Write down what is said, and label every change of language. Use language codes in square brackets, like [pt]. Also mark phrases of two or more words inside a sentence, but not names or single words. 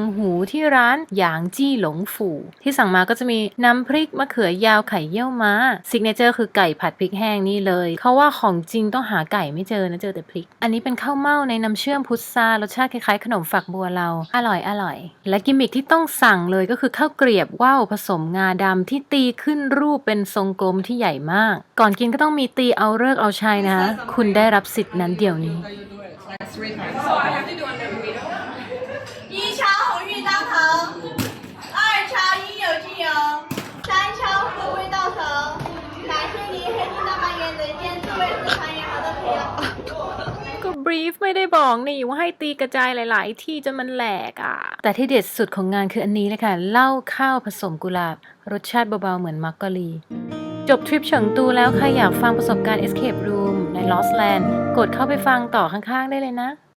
[th] หูที่ร้านหยางจี้หลงฝูที่สั่งมาก็จะมีน้ำพริกมะเขือยาวไข่เยี่ยวม้าซิกเนเจอร์คือไก่ผัดพริกแห้งนี่เลยเขาว่าของจริงต้องหาไก่ไม่เจอนะเจอแต่พริกอันนี้เป็นข้าวเม่าในน้ำเชื่อมพุทรารสชาติคล้ายๆขนมฝักบัวเราอร่อยและกิมมิคที่ต้องสั่งเลยก็คือข้าวเกรียบว่าวผสมงาดำที่ตีขึ้นรูปเป็นทรงกลมที่ใหญ่มากก่อนกินก็ต้องมีตีเอาฤกษ์เอาชัยนะคะคุณได้รับสิทธิ์นั้นเดี๋ยวนี้ [zh] 1 敲鸿运当头，2敲应有尽有，3敲富贵到手。感谢您黑金大半圆人间智慧之团圆好的朋友。 [th] ก็บรีฟไม่ได้บอกนี่ว่าให้ตีกระจายหลายๆที่จนมันแหลกอ่ะแต่ที่เด็ดสุดของงานคืออันนี้เลยค่ะเหล้าข้าวผสมกุหลาบรสชาติเบาๆเหมือนมักกะลีจบทริปเฉิงตูแล้วใครอยากฟังประสบการณ์ [en] Escape Room [th] ใน Lost Land กดเข้าไปฟังต่อข้างๆได้เลยนะ